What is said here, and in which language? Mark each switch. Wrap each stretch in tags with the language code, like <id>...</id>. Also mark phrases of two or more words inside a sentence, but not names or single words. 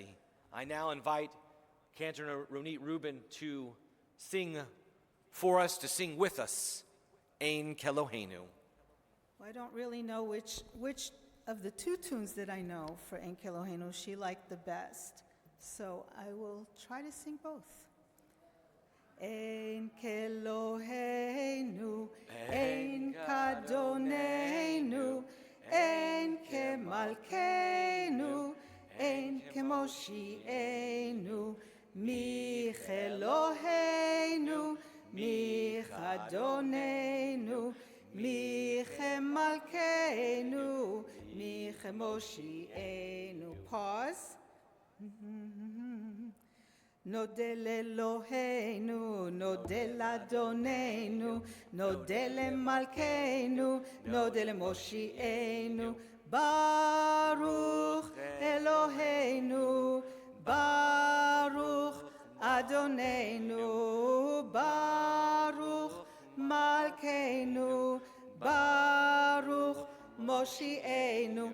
<en>I now invite Cantor Ronit Rubin to sing for us, to sing with us, Ein Keloheinu. Well, I don't really know which of the two tunes that I know for Ein Keloheinu she liked the best, so I will try to sing both.</en> <he>אין כאלהינו, אין כאדונינו, אין כמלכנו, אין כמושיענו, מי כאלהינו, מי כאדונינו, מי כמלכנו, מי כמושיענו.</he> <en>Pause.</en> <he>נודה לאלהינו, נודה לאדונינו, נודה למלכנו, נודה למושיענו. ברוך אלהינו, ברוך אדונינו, ברוך מלכנו, ברוך מושיענו.</he>